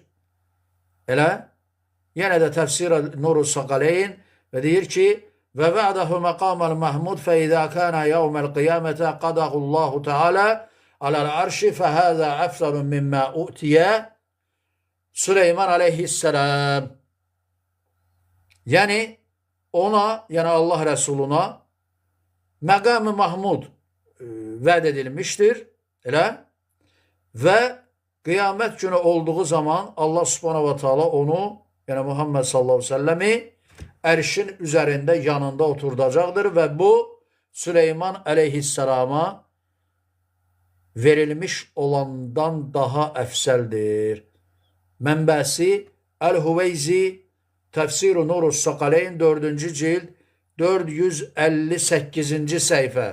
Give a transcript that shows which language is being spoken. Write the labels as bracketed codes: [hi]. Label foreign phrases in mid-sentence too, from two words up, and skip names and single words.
[az] Elə yenə də Təfsir-u Nur-u Sakaleyn və deyir ki, [ar] وَوَعَدَهُ الْمَقَامَ الْمَحْمُودَ فَإِذَا كَانَ يَوْمُ الْقِيَامَةِ أَقْعَدَهُ اللَّهُ تَعَالَى عَلَى الْعَرْشِ فَهَذَا أَفْضَلُ مِمَّا أُعْطِيَ سُلَيْمَانُ عَلَيْهِ السَّلَامُ. [az] Yəni ona, yəni Allah Rəsuluna məqam-ı Mahmud vəd edilmişdir. Elə və qiyamət günü olduğu zaman Allah [ar] سبحانه وتعالى [az] onu, yəni Muhammed [ar] صلى الله عليه وسلم [az] ərşin üzərində yanında oturdacaqdır və bu Süleyman əleyhisselama verilmiş olandan daha əfsəldir. Mənbəsi Əl-Huveyzi Təfsir-u Nur-u Sakaleyn 4-cü cild 458-ci səhifə.